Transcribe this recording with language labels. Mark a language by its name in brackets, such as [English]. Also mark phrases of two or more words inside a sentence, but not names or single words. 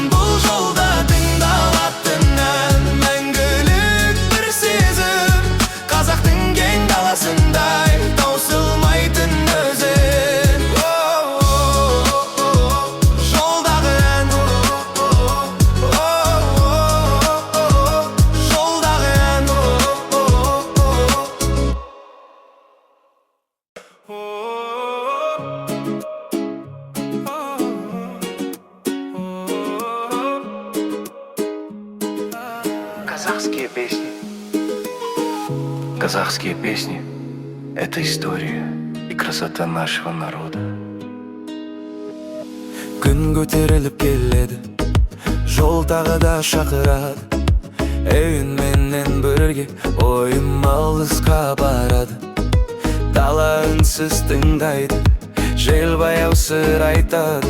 [Kazakh] Бұл жолда тыңдалатын ән мәңгілік бір сезім. Қазақтың кең даласындай таусылмайтын өзен. Жолдағы ән, жолдағы ән. [Russian] Казахские песни. Казахские песни — это история и красота нашего народа. [Kazakh] Күн көтеріліп келеді, жол тағы да шақырады. Әуенменен бірге ойым алысқа барады. Дала үнсіз тыңдайды, жел баяу сыр айтады.